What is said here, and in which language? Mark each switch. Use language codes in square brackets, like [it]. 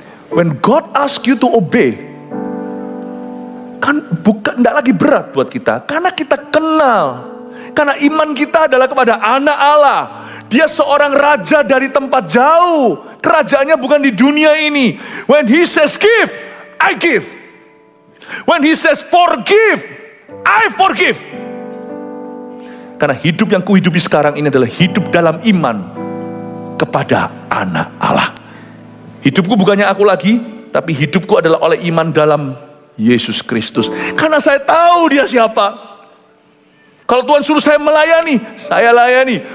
[en] When God asks you to obey, [id] kan bukan, tidak lagi berat buat kita. Karena kita kenal. Karena iman kita adalah kepada Anak Allah. Dia seorang raja dari tempat jauh. Kerajaannya bukan di dunia ini. [en] When he says give, I give. When he says forgive, I forgive. [id] Karena hidup yang kuhidupi sekarang ini adalah hidup dalam iman kepada Anak Allah. Hidupku bukannya aku lagi, tapi hidupku adalah oleh iman dalam Yesus Kristus. Karena saya tahu Dia siapa. Kalau Tuhan suruh saya melayani, saya layani.